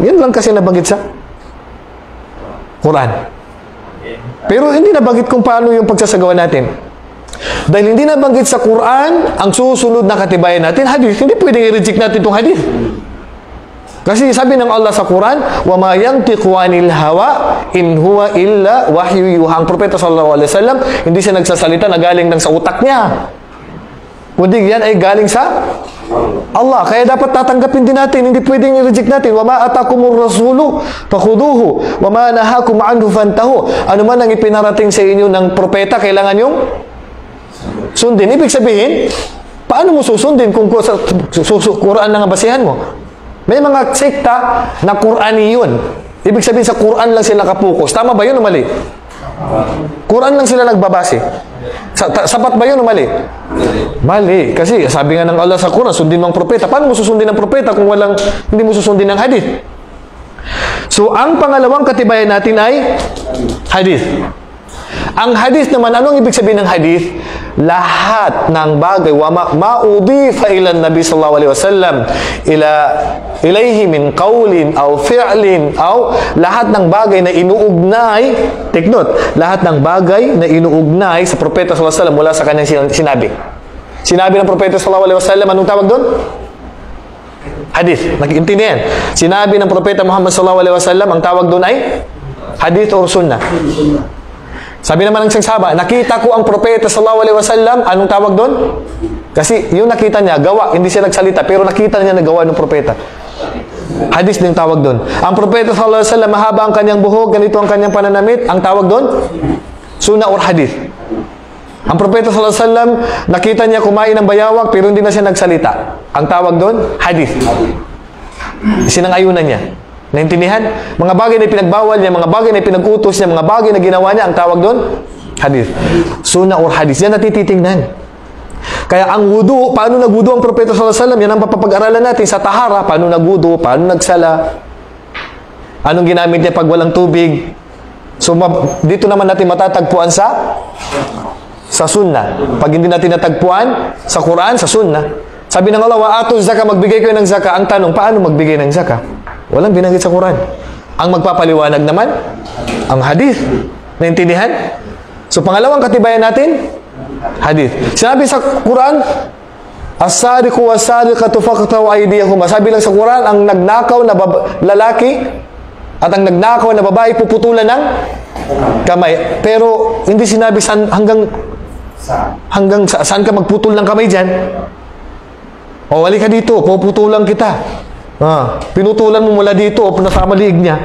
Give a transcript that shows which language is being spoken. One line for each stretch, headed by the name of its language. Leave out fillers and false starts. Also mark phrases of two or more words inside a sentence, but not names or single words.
Filipino: Yan lang kasi nabanggit sa Quran. Pero hindi nabanggit kung paano yung pagsasagawa natin. Dahil hindi nabanggit sa Quran, ang susunod na katibayan natin, hadith. Hindi pwedeng i-reject natin itong hadith. Kasi sabi ng Allah sa Quran,
Arabic: وَمَا يَنْتِقُ عَنِ الْهَوَىٰ إِنْ هُوَ إِلَّا وَحْيُ يُوحَىٰ.
Filipino: Ang Propeta
Arabic: صلى الله عليه وسلم,
Filipino: hindi siya nagsasalita na galing lang sa utak niya. Kundi yan ay galing sa Allah. Kaya dapat tatanggapin din natin. Hindi pwedeng i-reject natin.
Arabic: وَمَا أَتَاكُمُ الرَّسُولُ فَخُذُوهُ وَمَا نَهَاكُمْ عَنْهُ فَانْتَهُوا.
Filipino: Ano man ang ipinarating sa inyo ng propeta, kailangan yung sundin. Ibig sabihin, paano mo susundin kung Quran lang ang basihan mo? May mga sekta na Qurani yun. Ibig sabihin, sa Quran lang sila nakapokus. Tama ba yun o mali? Quran lang sila nagbabase. Sapat ba yun o mali? Mali. Kasi sabi nga ng Allah sa Quran, sundin mo ang propeta. Paano mo susundin ang propeta kung hindi mo susundin ang hadith? So, ang pangalawang katibayan natin ay hadith. Ang hadith naman, anong ibig sabihin ng hadith? Lahat ng bagay,
Arabic: ما أضيف إلى النبي صلى الله عليه وسلم إليه من قول أو فعل أو
Filipino: lahat ng bagay na inuugnay,
English: take note,
Filipino: lahat ng bagay na inuugnay sa propeta
Arabic: صلى الله عليه وسلم
Filipino: mula sa kanyang sinabi. Sinabi ng propeta
Arabic: صلى الله عليه وسلم,
Filipino: anong tawag doon? Hadith. Nag-intindihan. Sinabi ng propeta Muhammad
Arabic: صلى الله عليه وسلم,
Filipino: ang tawag doon ay hadith or sunnah. Sabi naman ng isang sahaba, nakita ko ang propeta
Arabic: صلى الله عليه وسلم,
Filipino: anong tawag doon? Kasi yung nakita niya, gawa, hindi siya nagsalita, pero nakita niya na gawa ng propeta. Hadith din tawag doon. Ang propeta
Arabic: صلى الله عليه وسلم,
Filipino: mahaba ang kanyang buhok, ganito ang kanyang pananamit, ang tawag doon? Sunnah or hadith. Ang propeta
Arabic: صلى الله عليه وسلم,
Filipino: nakita niya kumain ng bayawak, pero hindi na siya nagsalita. Ang tawag doon? Hadith. Sinang-ayunan niya. Naintindihan? Mga bagay na pinagbawal niya, mga bagay na pinag-utos niya, mga bagay na ginawa niya, ang tawag doon? Hadith. Sunnah or hadith. Yan natititingnan. Kaya ang wudu, paano nagwudu ang propeta
Arabic: صلى الله عليه وسلم,
Filipino: yan ang papapag-aralan natin sa tahara. Paano nagwudu, paano nagsala, anong ginamit niya pag walang tubig. So, dito naman natin matatagpuan sa sunnah. Pag hindi natin natagpuan sa Quran, sa sunnah. Sabi ng Allah,
Arabic: وآتوا الزكاة,
Filipino: magbigay kayo ng zakah. Ang tanong, paano magbigay ng zakah? Walang binanggit sa Quran. Ang magpapaliwanag naman, ang hadith. Naintindihan? So, pangalawang katibayan natin, hadith. Sinabi sa Quran,
Arabic: السارق والسارقة فاقطعوا أيديهما.
Filipino: Sabi lang sa Quran, ang nagnakaw na lalaki at ang nagnakaw na babae puputulan ng kamay. Pero, hindi sinabi hanggang saan ka magputol ng kamay dyan. O, wali ka dito, puputulan kita. Pinutulan mo mula dito o nasama liig niya.